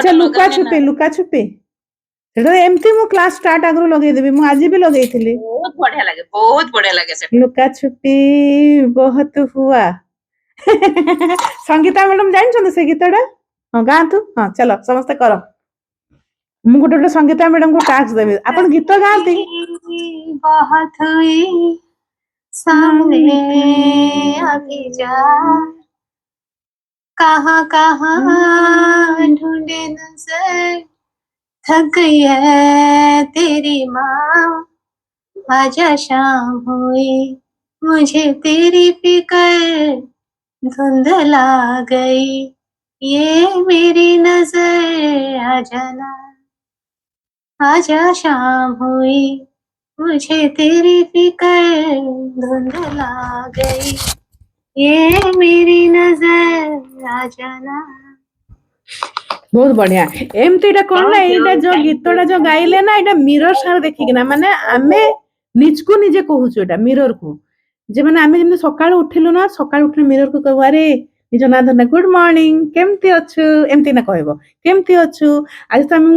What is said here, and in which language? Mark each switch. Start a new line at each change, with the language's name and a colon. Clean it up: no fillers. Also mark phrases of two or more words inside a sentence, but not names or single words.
Odia: ଆଚ୍ଛା ଲୁକା ଛୁପି ସେଟା ଏମିତି ମୁଁ
English: class start
Odia: ଆଗରୁ ଲଗେଇଦେବି ମୁଁ ଆଜି ବି ଲଗେଇଥିଲି ବହୁତ ବଢିଆ ଲାଗେ ସେଟା ଲୁକା ଛୁପି ବହୁତ ହୁଆ ସଙ୍ଗୀତା ମ୍ୟାଡାମ ଜାଣିଛନ୍ତି ସେ ଗୀତଟା ହଁ ଗାଆନ୍ତୁ ହଁ ଚାଲ ସମସ୍ତେ କର ମୁଁ ଗୋଟେ ସଙ୍ଗୀତା ମ୍ୟାଡାମଙ୍କୁ ଟାସ୍କ ଦେବି ଆପଣ ଗୀତ ଗାଆନ୍ତି
Hindi: कहाँ कहाँ ढूंढे नजर थक गई है तेरी माँ आजा शाम हुई मुझे तेरी फिकर धुंधला गई ये मेरी नजर आ जाना आजा शाम हुई मुझे तेरी फिकर धुंधला गई ये मेरी नजर आ जाना
Odia: ବହୁତ ବଢିଆ ଏମିତି ଏଇଟା କଣ ନା ଏଇଟା ଯୋଉ ଗୀତଟା ଯୋଉ ଗାଇଲେ ନା ଏଇଟା ମିରର ସାଙ୍ଗରେ ଦେଖିକିନା ମାନେ ଆମେ ନିଜକୁ ନିଜେ କହୁଛୁ ଏଇଟା ମିରରକୁ ଯେ ମାନେ ଆମେ ଯେମିତି ସକାଳୁ ଉଠିଲୁ ନା ସକାଳୁ ଉଠିଲେ ମିରରକୁ କହିବୁ ଆରେ ନିଜ ନାଁ ଧର
English: good morning
Odia: କେମିତି ଅଛୁ ଏମିତି ନା କହିବ କେମିତି ଅଛୁ ଆଜି ତ ଆମେ